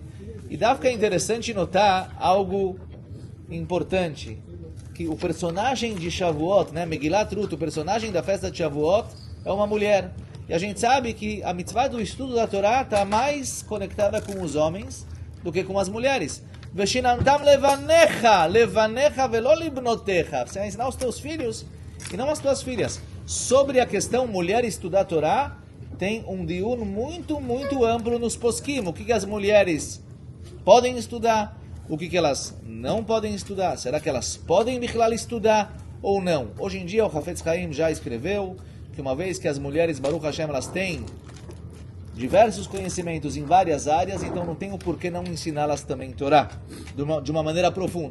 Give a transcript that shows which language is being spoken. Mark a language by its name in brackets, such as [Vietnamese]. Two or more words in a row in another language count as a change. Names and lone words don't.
[Portuguese] E dá ficar interessante notar algo importante, que o personagem de Shavuot, né, Megillat Ruth, o personagem da festa de Shavuot, é uma mulher. E a gente sabe que a mitzvah do estudo da Torá está mais conectada com os homens do que com as mulheres. [Hebrew] ושננתם לבניך ולא לבנותיך. [Portuguese] Você vai ensinar os teus filhos e não as tuas filhas. Sobre a questão mulher estudar a Torá, tem um diun muito, muito amplo nos poskim. O que as mulheres podem estudar, o que elas não podem estudar. Será que elas podem estudar ou não? Hoje em dia o Hafetz Chaim já escreveu que uma vez que as mulheres, [Hebrew] ברוך השם, [Portuguese] elas têm diversos conhecimentos em várias áreas, então não tem o porquê não ensiná-las também Torá, de uma maneira profunda.